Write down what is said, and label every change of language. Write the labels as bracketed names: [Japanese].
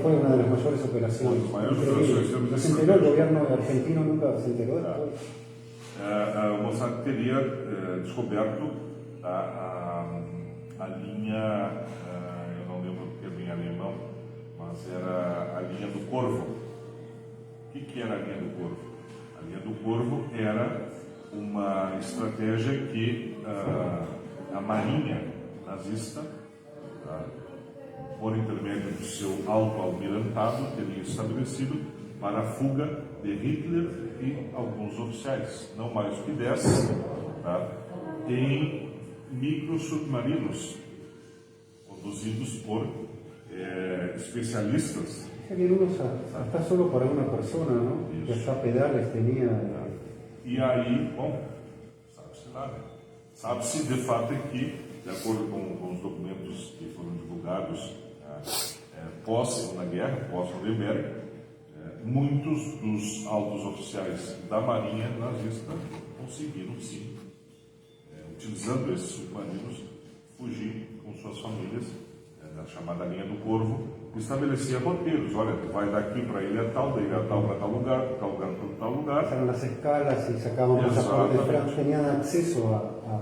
[Spanish] Fue una de las mayores operaciones. Las mayores Increíble. operaciones ¿No se enteró el gobierno argentino? Nunca se enteró después. [Portuguese] o Mossad teria descoberto a linha, eu não lembro o termo em alemão, mas era a linha do Corvo. O que era a linha do Corvo? A linha do Corvo era uma estratégia que a marinha nazista, por intermédio do seu alto-almirantado, teria estabelecido para a fuga de Hitler e alguns oficiais, não mais do que 10, tá, em microsubmarinos conduzidos por especialistas. [Spanish] O sea que uno está solo para una persona, ¿no? Que hasta pedales tenía. [Portuguese] E aí, bom, sabe-se lá, né? Sabe-se de fato que, de acordo com os documentos que foram divulgados pós-Segunda Guerra, pós-Nuremberg, muitos dos altos oficiais da Marinha nazista conseguiram, sim, utilizando esses submarinos, fugir com suas famílias, na chamada linha do Corvo, que estabelecia roteiros. Olha, tu vai daqui para a ilha tal, da ilha tal para tal lugar para tal lugar. [Spanish] Pasaron las escalas y sacaban pasaportes, tenían acceso